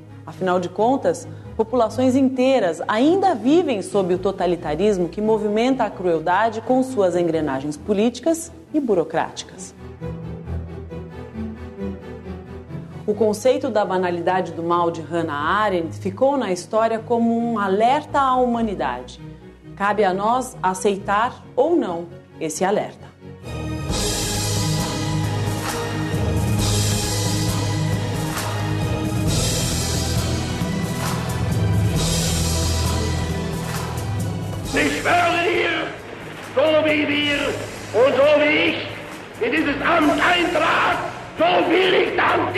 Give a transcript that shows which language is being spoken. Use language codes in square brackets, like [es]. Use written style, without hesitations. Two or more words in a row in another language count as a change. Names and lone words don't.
[pt] Afinal de contas, populações inteiras ainda vivem sob o totalitarismo que movimenta a crueldade com suas engrenagens políticas e burocráticas. O conceito da banalidade do mal de Hannah Arendt ficou na história como um alerta à humanidade. Cabe a nós aceitar ou não esse alerta. [de] Ich schwöre dir, so wie wir und so wie ich in dieses Amt eintrat, so will ich dann gehen.